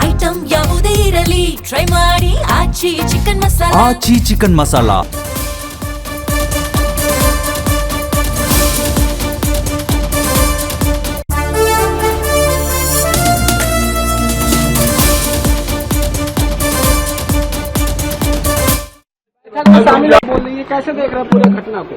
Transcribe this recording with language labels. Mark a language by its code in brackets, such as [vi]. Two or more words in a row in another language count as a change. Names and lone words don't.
[kn] ಐಟಂ ಯಾವುದೇ ಇರಲಿ ಟ್ರೈ ಮಾಡಿ ಆಚಿ ಚಿಕನ್ ಮಸಾಲಾ. ಆಚಿ ಚಿಕನ್ ಮಸಾಲಾ. [hi] शामिल बोल रही है, कैसे देख रहे हैं पूरे घटना को?